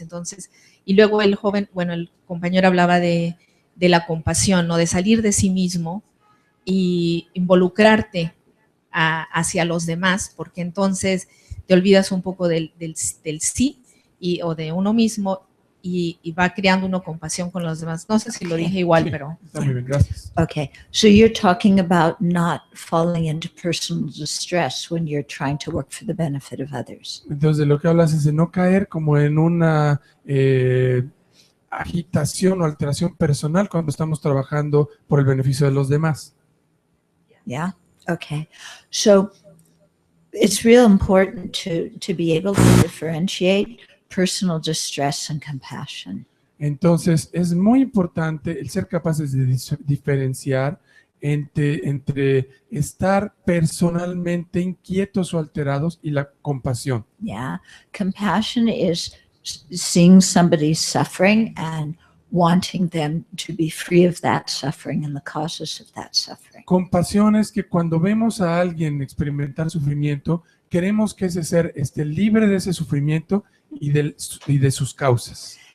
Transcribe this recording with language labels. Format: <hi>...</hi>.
<es>Entonces, y luego el joven, bueno, el compañero hablaba de la compasión, ¿no? De salir de sí mismo y involucrarte hacia los demás, porque entonces te olvidas un poco del sí o de uno mismo y va creando uno compasión con los demás. No sé si lo dije igual, Sí, pero... está muy bien, gracias.</es> <en>Okay, so you're talking about not falling into personal distress when you're trying to work for the benefit of others.</en> <es>Entonces, de lo que hablas es de no caer como en una agitación o alteración personal cuando estamos trabajando por el beneficio de los demás.</es> <en>Yeah? Okay. So it's real important to be able to differentiate personal distress and compassion.</en> <es>Entonces, es muy importante el ser capaces de diferenciar entre estar personalmente inquietos o alterados y la compasión.</es> <en>Yeah. Compassion is seeing somebody suffering and wanting them to be free of that suffering and the causes of that suffering.</en> <es>Compasión es que cuando vemos a alguien experimentar sufrimiento, queremos que ese ser esté libre de ese sufrimiento y de sus causas.</es>